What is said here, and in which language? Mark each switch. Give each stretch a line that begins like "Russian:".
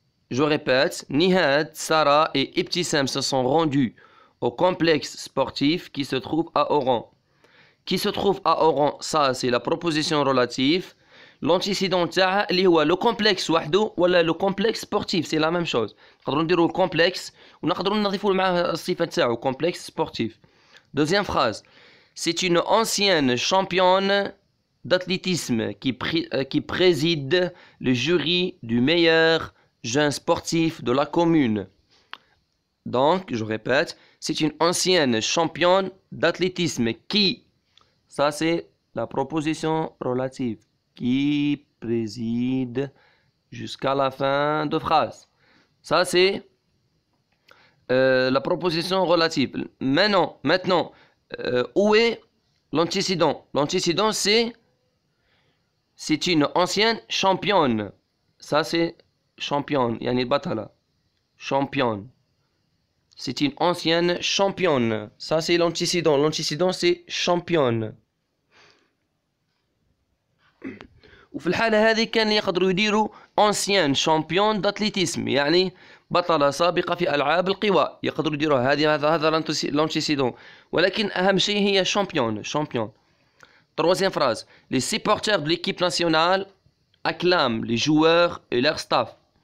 French: Je répète, Nihad, Sarah et Ibtissam se sont rendus au complexe sportif qui se trouve à Oran. Qui se trouve à Oran, ça c'est la proposition relative. L'antécédent
Arabic: تاعها اللي هو
French: le complexe
Arabic: وحده ولا
French: le complexe sportif, c'est la même chose.
Arabic: نقدروا نديروا
French: le complexe
Arabic: ونقدروا نضيفوا معاه الصفة تاعو
French: complexe sportif. Deuxième phrase. C'est une ancienne championne d'athlétisme qui préside le jury du meilleur jeune sportif de la commune. Donc, je répète, c'est une ancienne championne d'athlétisme qui, ça c'est la proposition relative, qui préside jusqu'à la fin de phrase. Ça c'est la proposition relative. Maintenant, où est l'antécédent? L'antécédent c'est une ancienne championne. Ça c'est championne,
Arabic: yani batala.
French: Championne. C'est une ancienne championne. Ça c'est l'antécédent. L'antécédent c'est championne.
Arabic: وفي الحالة هذه كان يقدروا يديروا
French: ancienne championne d'athlétisme
Arabic: يعني بطلة سابقة في ألعاب القوى. يقدروا يديروها هذا l'antécédent. ولكن أهم شيء هي championne.
French: Troisième phrase. Les supporters de l'équipe nationale acclament les joueurs et leur staff.